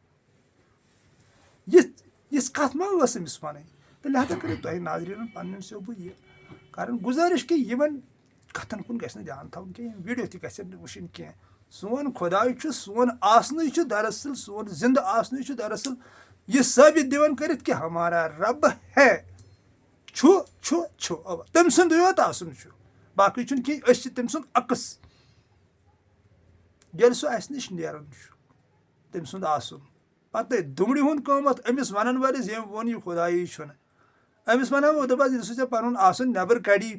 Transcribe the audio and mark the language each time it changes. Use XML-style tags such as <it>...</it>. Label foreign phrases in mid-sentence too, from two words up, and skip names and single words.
<ks>یِژھ کَتھ ما ٲس أمِس وَنٕنۍ تہٕ لہٰذا کٔرِو تۄہہِ ناظریٖنَن پَنٕنٮ۪ن چھُسو بہٕ یہِ کَران گُزٲرِش کہِ یِمن کَتھن کُن گژھِ نہٕ دھیان تھاوُن کینٛہہ یِم ویٖڈیو تہِ گژھن نہٕ وٕچھِنۍ کینٛہہ سون خۄداے چھُ سون آسنٕے چھُ دراصل سون زِندٕ آسنٕے چھُ دراصل یہِ ثٲبِت دِوان کٔرِتھ کہِ</ks> <ur>ہمارا رب ہے</ur> <ks>چھُ اَوا تٔمۍ سُنٛدُے یوت آسُن چھُ باقٕے چھُنہٕ کینٛہہ أسۍ چھِ تٔمۍ سُنٛد عکس ییٚلہِ سُہ اَسہِ نِش نیران چھُ تٔمۍ سُنٛد آسُن پَتہٕ دُمبرِ ہُنٛد قۭمَتھ أمِس وَنن وٲلِس ییٚمۍ ووٚن یہِ خۄدایی چھُنہٕ أمِس وَنہٕ بہٕ دَپَس ییٚلہِ سُہ ژےٚ پَنُن آسُن نٮ۪بر کَڑی</ks>